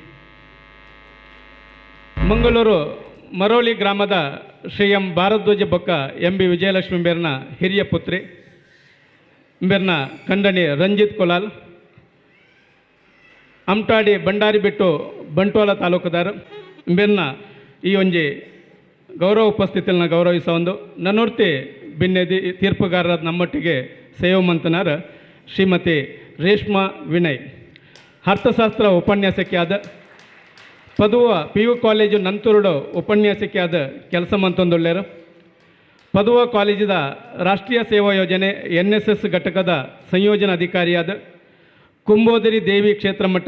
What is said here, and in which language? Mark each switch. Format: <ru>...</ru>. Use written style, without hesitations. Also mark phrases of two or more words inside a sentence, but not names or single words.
<tcy>ಮಂಗಳೂರು ಮರೋಳಿ ಗ್ರಾಮದ ಶ್ರೀ ಎಂ ಭಾರದ್ವಾಜ ಬೊಕ್ಕ MB ವಿಜಯಲಕ್ಷ್ಮಿ ಬೇರ್ನ ಹಿರಿಯ ಪುತ್ರಿ ಬೇರ್ನ ಕಂಡಣಿ ರಂಜಿತ್ ಕುಲಾಲ್. ಅಮ್ಟಾಡಿ ಬಂಡಾರಿ ಬಿಟ್ಟು ಬಂಟ್ವಾಳ ತಾಲೂಕುದಾರ ಬೇರ್ನ ಈ ಒಂಜಿ ಗೌರವ ಉಪಸ್ಥಿತಿಯನ್ನು ಗೌರವಿಸ ಒಂದು ನನ್ನೂರ್ತಿ ಬಿನ್ನೆದಿ ತೀರ್ಪುಗಾರರಾದ ನಮ್ಮೊಟ್ಟಿಗೆ ಸೇವೆ ಮಂತನಾರ ಶ್ರೀಮತಿ ರೇಷ್ಮಾ ವಿನಯ್. ಅರ್ಥಶಾಸ್ತ್ರ ಉಪನ್ಯಾಸಕಿ ಆದ, ಪದುವ PU ಕಾಲೇಜು ನಂತೂರುಡು ಉಪನ್ಯಾಸಕಿ ಆದ ಕೆಲಸ ಮಂತೊಂದುಳ್ಳ್ಯಾರ. ಪದುವ ಕಾಲೇಜಿದ ರಾಷ್ಟ್ರೀಯ ಸೇವಾ ಯೋಜನೆ NSS ಘಟಕದ ಸಂಯೋಜನಾ ಅಧಿಕಾರಿಯಾದ, ಕುಂಬೋದರಿ ದೇವಿ ಕ್ಷೇತ್ರ ಮಠ</tcy>